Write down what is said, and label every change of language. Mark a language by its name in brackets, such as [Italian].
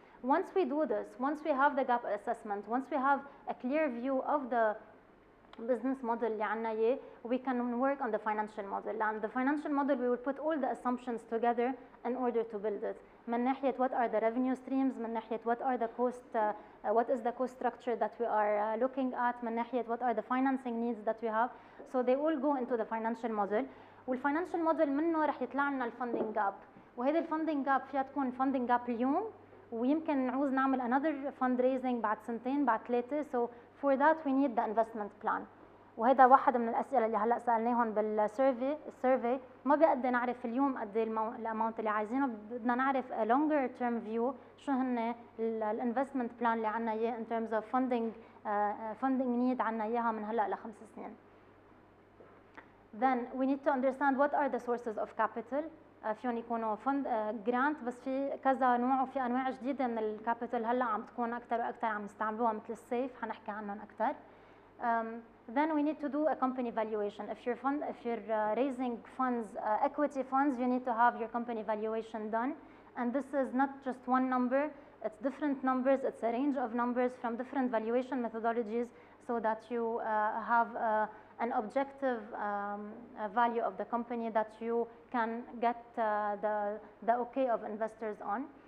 [English] Once we do this, once we have the gap assessment, once we have a clear view of the business model [Arabic] اللي عنا إياه, [English] we can work on the financial model. And the financial model, we will put all the assumptions together in order to build it. [Arabic] من ناحية [English] what are the revenue streams, من ناحية what are the cost, what is the cost structure that we are looking at, من ناحية what are the financing needs that we have. So they all go into the financial model. [Arabic] والفاينانشال موديل منه رح يطلع لنا الفندنج جاب, وهذا الفندنج جاب فيها تكون فندنج جاب اليوم, ويمكن نعوز نعمل [English] another fundraising [Arabic] بعد سنتين بعد ثلاثة. [English] So for that we need the investment plan. [Arabic] وهذا واحد من الأسئلة اللي هلأ سألناهم بالسيرفي. ما بيقدر نعرف اليوم قد ايه الاماونت اللي عايزينه, بدنا نعرف [English] a longer term view [Arabic] شو هن الانفستمنت بلان اللي عنا اياه [English] in terms of funding need [Arabic] عنا اياها من هلأ ل5 سنين. [English] Then we need to understand what are the sources of capital. [Arabic] فيهم يكونوا جرانت, بس في كذا نوع وفي انواع جديده من الكابيتال هلا عم تكون اكثر واكثر عم يستعملوها مثل السيف, حنحكي عنهم اكثر. [English] Then we need to do a company valuation. If you're raising funds, equity funds, you need to have your company valuation done. And this is not just one number, it's different numbers, it's a range of numbers from different valuation methodologies so that you have an objective value of the company that you can get the okay of investors on.